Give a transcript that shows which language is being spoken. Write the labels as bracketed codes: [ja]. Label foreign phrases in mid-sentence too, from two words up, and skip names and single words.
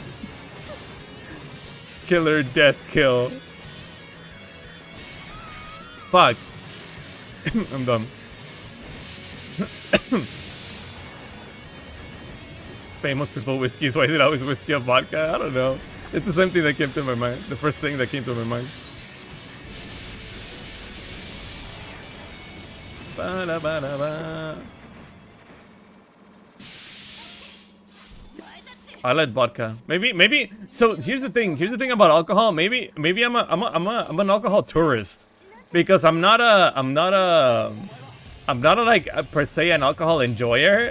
[en] Killer death kill. Fuck. I'm dumb. Famous people whiskeys. Why is it always whiskey or vodka? I don't know. It's the same thing that came to my mind. The first thing that came to my mind. Ba-da-ba-da-ba. I like vodka. Maybe. So here's the thing. Here's the thing about alcohol. Maybe I'm an alcohol tourist, because I'm not a like per se an alcohol enjoyer.